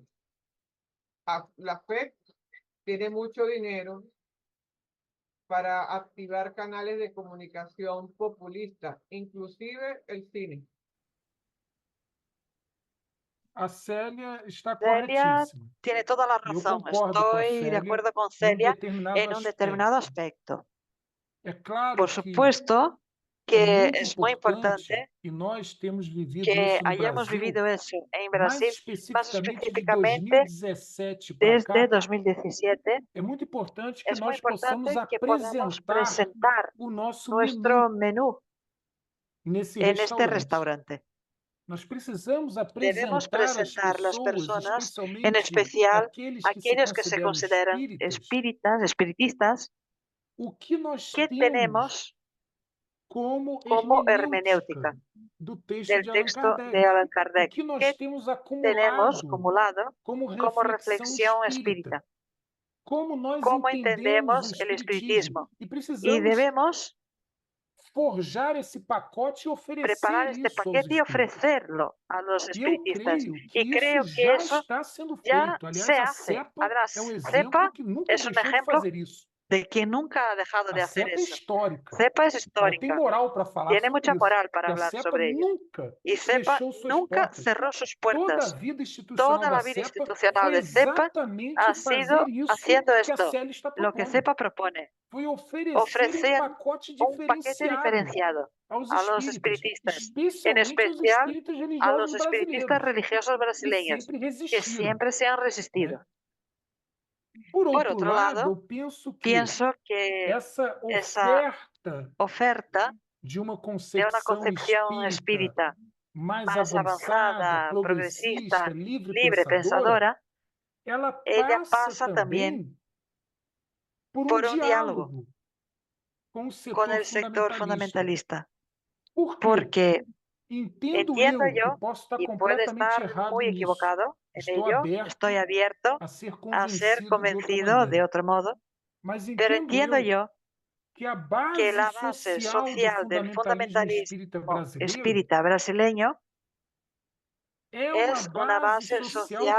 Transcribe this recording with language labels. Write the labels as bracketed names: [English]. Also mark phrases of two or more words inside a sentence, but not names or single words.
[Spanish] La FED tiene mucho dinero para activar canales de comunicación populista, inclusive el cine. [Portuguese] A Célia está [Spanish] Celia [Portuguese] corretíssima. [Spanish] tiene toda la [Portuguese] E eu [Spanish] razón. [Portuguese] concordo com a [Spanish] Estoy de [Portuguese] Célia [Spanish] acuerdo con [Portuguese] num [Spanish] Celia [Portuguese] determinado [Spanish] en un [Portuguese] aspecto. [Spanish] determinado aspecto. [Portuguese] É claro [Spanish] Por [Portuguese] que [Spanish] supuesto [Portuguese] é [Spanish] que [Portuguese] muito [Spanish] es muy [Portuguese] importante, [Spanish] importante [Portuguese] e nós temos vivido [Spanish] que [Portuguese] isso no [Spanish] hayamos [Portuguese] Brasil, [Spanish] vivido eso en [Portuguese] mais [Spanish] Brasil, más [Portuguese] especificamente de [Spanish] específicamente [Portuguese] 2017 para [Spanish] desde [Portuguese] cá. [Spanish] 2017. [Portuguese] É muito importante que [Spanish] Es muy [Portuguese] nós possamos [Spanish] importante que podamos [Portuguese] apresentar [Spanish] presentar [Portuguese] o nosso [Spanish] nuestro [Portuguese] menu [Spanish] menú [Portuguese] nesse [Spanish] en este [Portuguese] restaurante. [Spanish] restaurante. [Portuguese] Nós precisamos [Spanish] Debemos [Portuguese] apresentar às [Spanish] presentar las [Portuguese] pessoas, [Spanish] personas, en [Portuguese] especialmente [Spanish] especial [Portuguese] aqueles que se [Spanish] aquellos que se [Portuguese] consideram [Spanish] consideran [Portuguese] espíritas, [Spanish] espiritistas, [Portuguese] o que nós [Spanish] que [Portuguese] temos [Spanish] tenemos [Portuguese] como [Spanish] como [Portuguese] hermenêutica [Spanish] hermenéutica [Portuguese] do texto [Spanish] del [Portuguese] de Allan [Spanish] texto [Portuguese] Kardec. [Spanish] de Allan [Portuguese] O [Spanish] Kardec, [Portuguese] que nós [Spanish] que [Portuguese] temos [Spanish] tenemos [Portuguese] acumulado [Spanish] acumulado [Portuguese] como [Spanish] como [Portuguese] reflexão [Spanish] reflexión [Portuguese] espírita. [Spanish] espírita, [Portuguese] Como nós [Spanish] cómo [Portuguese] entendemos o [Spanish] entendemos el [Portuguese] espiritismo. [Spanish] espiritismo. [Portuguese] E [Spanish] Y [Portuguese] precisamos [Spanish] debemos [Portuguese] forjar esse pacote e [Spanish] preparar [Portuguese] oferecer [Spanish] este [Portuguese] isso aos [Spanish] paquete y [Portuguese] espíritos. [Spanish] ofrecerlo a los [Portuguese] E eu [Spanish] espiritistas. [Portuguese] creio que [Spanish] Y [Portuguese] isso [Spanish] creo que [Portuguese] já [Spanish] eso [Portuguese] está sendo [Spanish] ya [Portuguese] feito. [Spanish] se [Portuguese] Aliás, a [Spanish] hace. [Portuguese] CEPA [Spanish] Además, [Portuguese] é um [Spanish] CEPA [Portuguese] exemplo que nunca [Spanish] es un [Portuguese] deixou de [Spanish] ejemplo [Portuguese] fazer isso. [Spanish] de que nunca ha dejado [Portuguese] A [Spanish] de hacer [Portuguese] CEPA é [Spanish] eso. [Portuguese] histórica. [Spanish] CEPA es [Portuguese] Ela tem [Spanish] histórica, [Portuguese] moral para falar [Spanish] tiene [Portuguese] sobre [Spanish] mucha [Portuguese] isso. [Spanish] moral para [Portuguese] E a [Spanish] hablar [Portuguese] CEPA [Spanish] sobre ello. [Portuguese] nunca [Spanish] Y CEPA [Portuguese] fechou suas [Spanish] nunca [Portuguese] portas. [Spanish] cerró sus [Portuguese] Toda a [Spanish] puertas. [Portuguese] vida institucional [Spanish] Toda [Portuguese] da [Spanish] la vida [Portuguese] CEPA [Spanish] institucional [Portuguese] foi [Spanish] de CEPA [Portuguese] exatamente [Spanish] ha [Portuguese] fazer [Spanish] sido [Portuguese] isso [Spanish] haciendo [Portuguese] que a [Spanish] esto, [Portuguese] Célia está [Spanish] lo que [Portuguese] propondo. [Spanish] CEPA propone, [Portuguese] Foi oferecer [Spanish] ofrecer [Portuguese] pacote [Spanish] un paquete [Portuguese] diferenciado [Spanish] diferenciado [Portuguese] aos [Spanish] a los [Portuguese] espíritas, [Spanish] espiritistas, en [Portuguese] especialmente aos [Spanish] especial [Portuguese] espíritas [Spanish] a [Portuguese] religiosos [Spanish] los espiritistas [Portuguese] brasileiros, [Spanish] religiosos [Portuguese] que [Spanish] brasileños, [Portuguese] sempre [Spanish] que [Portuguese] resistiram. [Spanish] siempre se han resistido. [Portuguese] Né? Por [Spanish] Por [Portuguese] outro [Spanish] otro [Portuguese] lado, [Spanish] lado, [Portuguese] eu penso que [Spanish] pienso que [Portuguese] essa [Spanish] esa [Portuguese] oferta [Spanish] oferta [Portuguese] de uma [Spanish] de una concepción [Portuguese] espírita [Spanish] espírita [Portuguese] mais [Spanish] más [Portuguese] avançada, [Spanish] avanzada, [Portuguese] progressista, [Spanish] progresista, [Portuguese] livre [Spanish] libre [Portuguese] pensadora, [Spanish] pensadora, [Portuguese] ela [Spanish] ella [Portuguese] passa [Spanish] pasa también [Portuguese] também por [Spanish] por un diálogo [Portuguese] diálogo com o [Spanish] con [Portuguese] setor [Spanish] el sector [Portuguese] fundamentalista. [Spanish] fundamentalista. [Portuguese] Por quê? [Spanish] Porque [Portuguese] Entendo [Spanish] entiendo [Portuguese] eu que [Spanish] yo, [Portuguese] posso estar [Spanish] y puede [Portuguese] completamente [Spanish] estar [Portuguese] errado [Spanish] muy [Portuguese] nisso. [Spanish] equivocado en [Portuguese] Estou [Spanish] ello, [Portuguese] aberto [Spanish] estoy abierto [Portuguese] a ser [Spanish] a ser [Portuguese] convencido de outra [Spanish] convencido [Portuguese] maneira. [Spanish] de otro modo, [Portuguese] Mas [Spanish] pero [Portuguese] entendo [Spanish] entiendo [Portuguese] eu [Spanish] yo [Portuguese] que a [Spanish] que [Portuguese] base [Spanish] la base [Portuguese] social do [Spanish] social del [Portuguese] fundamentalismo [Spanish] fundamentalismo [Portuguese] espírita brasileiro [Spanish] espírita brasileño [Portuguese] é uma [Spanish] es una [Portuguese] base [Spanish] base [Portuguese] social [Spanish] social [Portuguese] que [Spanish] que [Portuguese] ignora [Spanish] ignora [Portuguese] o [Spanish] el [Portuguese] pensamento [Spanish] pensamiento [Portuguese] kardeciano. [Spanish] kardecista.